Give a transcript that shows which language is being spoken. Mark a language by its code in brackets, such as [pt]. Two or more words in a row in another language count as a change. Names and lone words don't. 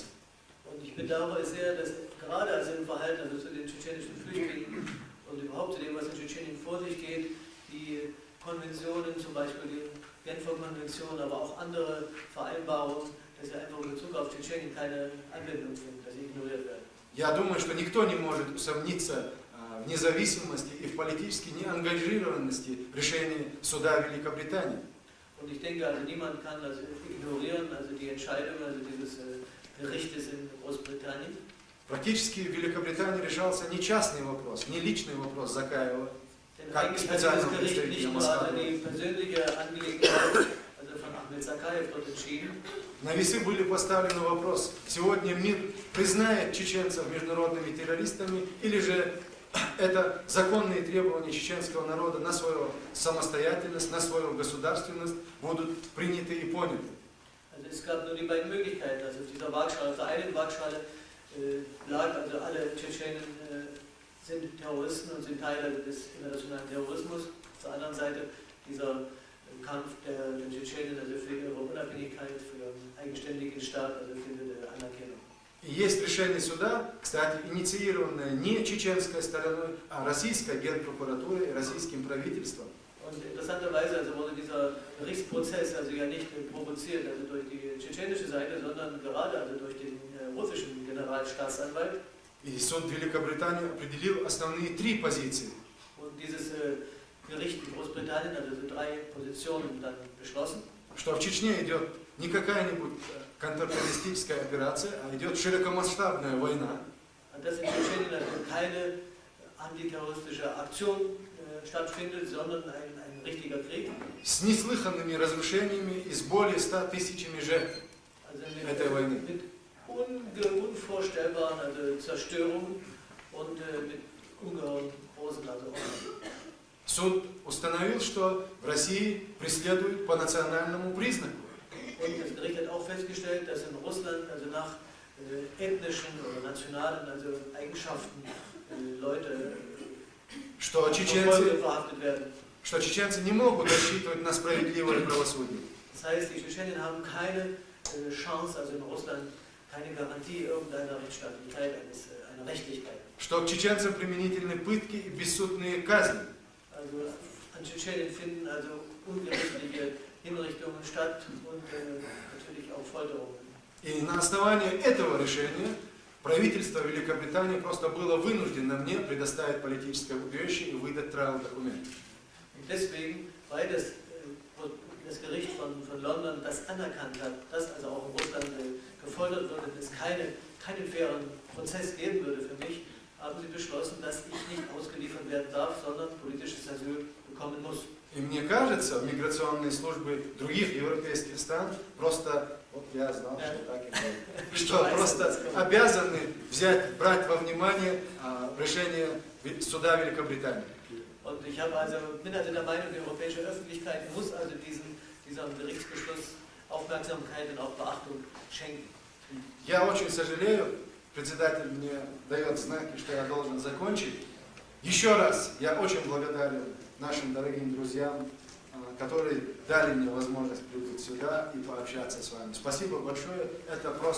[de] Und ich bedauere sehr, dass gerade also im Verhalten also zu den tschetschenischen Flüchtlingen und überhaupt zu dem, was in Tschetschenien vor sich geht, die Konventionen, zum Beispiel die Genfer Konvention, aber auch andere Vereinbarungen, dass sie einfach in Bezug auf Tschetschenien keine Anwendung finden, dass sie ignoriert werden. [ru] Я думаю, что никто не может усомниться в независимости и в политической неангажированности решения суда Великобритании. [de] Und ich denke, also niemand kann also ignorieren, also die Entscheidung also dieses Gerichtes in Großbritannien. [ru] Практически в Великобритании решался не частный вопрос, не личный вопрос Закаева, [de] Denn [ru] как [de] eigentlich hat [ru] специального [de] das Gericht [ru] представителя [de] nicht nur [ru] Москвы. [de] die persönliche Angelegenheit also von Ahmed Zakaev dort entschieden. [ru] На весы были поставлены вопрос, сегодня мир признает чеченцев международными террористами или же это законные требования чеченского народа на свою самостоятельность, на свою государственность будут приняты и поняты. [de] Also es gab nur die beiden Möglichkeiten. Also auf dieser Waagschale, auf der einen Waagschale lag, also alle Tschetschenen sind Terroristen und sind Teil des internationalen Terrorismus. Auf der anderen Seite dieser Kampf der Tschetschenen also für ihre Unabhängigkeit, für ihren eigenständigen Staat, also findet Anerkennung. [ru] И есть решение суда, кстати, инициированное не чеченской стороной, а российской генпрокуратурой и российским правительством. [de] Und interessanterweise also wurde dieser Gerichtsprozess also ja nicht provoziert also durch die tschetschenische Seite, sondern gerade also durch den russischen Generalstaatsanwalt. [ru] И суд Великобритании определил основные три позиции. [de] Und dieses Gericht in Großbritannien hat also drei Positionen dann beschlossen. [ru] Что в Чечне идет не какая-нибудь контртеррористическая операция, а идет широкомасштабная война. [de] Dass in Tschetschenien also keine antiterroristische Aktion stattfindet, sondern ein richtiger Krieg. [ru] С неслыханными разрушениями и с более 100 тысячами жертв этой войны. [de] Mit unvorstellbaren Zerstörungen und mit ungeheuren großen Opfern. [ru] Суд установил, что в России преследуют по национальному признаку. [de] Und das Gericht hat auch festgestellt, dass in Russland also nach ethnischen oder nationalen Eigenschaften Leute [ru] Что [de] verhaftet werden. [ru] чеченцы не могут рассчитывать на справедливое правосудие. [de] Das heißt, die Tschetschenen haben keine Chance, also in Russland, keine Garantie irgendeiner Rechtsstaatlichkeit, einer Rechtlichkeit. [ru] Что к чеченцам применительны пытки и бессудные казни. [de] Also an Tschetschenien finden also ungerichtliche Hinrichtungen statt und natürlich auch Folterungen. [ru] И на основании этого решения правительство Великобритании просто было вынуждено мне предоставить политическое убежище и выдать travel-документ. [de] Und deswegen, weil das Gericht von London das anerkannt hat, dass also auch in Russland gefoltert wird und es keinen fairen Prozess geben würde für mich, haben sie beschlossen, dass ich nicht ausgeliefert werden darf, sondern politisches Asyl bekommen muss. [ru] И мне кажется, миграционные службы других европейских стран просто, вот я знал, что так и будет, что просто обязаны брать во внимание решение суда Великобритании. [de] Und ich bin also der Meinung, die europäische Öffentlichkeit muss also diesem Gerichtsbeschluss Aufmerksamkeit und auch Beachtung schenken. [ru] Я очень сожалею, председатель мне дает знаки, что я должен закончить. Еще раз я очень благодарен нашим дорогим друзьям, которые дали мне возможность прийти сюда и пообщаться с вами. Спасибо большое.